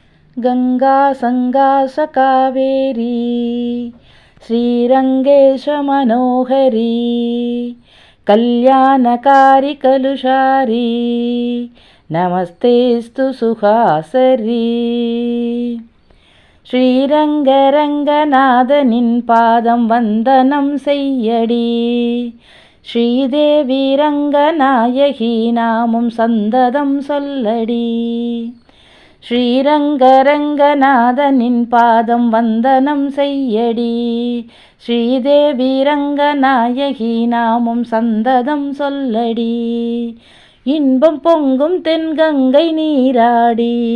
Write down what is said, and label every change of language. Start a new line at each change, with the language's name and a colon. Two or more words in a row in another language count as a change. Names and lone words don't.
Sanskrit: गंगा संगास कावेरी श्रीरंगेश मनोहरी कल्याणकारी कलुषारी नमस्तेस्तु सुहासरी
Tamil: ஸ்ரீரங்கரங்கநாதனின் பாதம் வந்தனம் செய்யடி ஸ்ரீதேவி ரங்கநாயகி நாமும் சந்ததம் சொல்லடி ஸ்ரீரங்கரங்கநாதனின் பாதம் வந்தனம் செய்யடி ஸ்ரீதேவி ரங்கநாயகி நாமும் சந்ததம் சொல்லடி இன்பம் பொங்கும் தென்கங்கை நீராடி